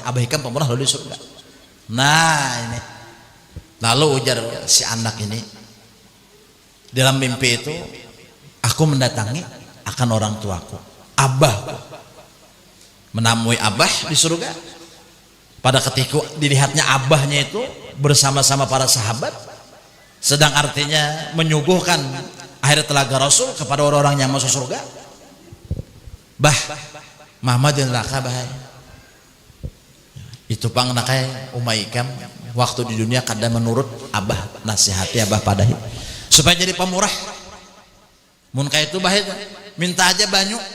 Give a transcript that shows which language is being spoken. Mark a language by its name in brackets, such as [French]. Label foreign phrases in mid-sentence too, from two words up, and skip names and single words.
[Banjar] Abah Hikam pemurah lalu di surga. Nah ini lalu ujar si anak ini dalam mimpi itu, aku mendatangi akan orang tuaku, abah, menemui abah di surga. [Indonesian] Pada ketika dilihatnya abahnya itu bersama-sama para sahabat sedang artinya menyuguhkan air telaga Rasul kepada orang-orang yang masuk surga. [Banjar] Bah, mama di neraka bah. Itu pang nakai Umayyikam waktu di dunia kadang menurut abah, nasihati abah padahi supaya jadi pemurah. Mun kaya itu bah itu minta aja banyu.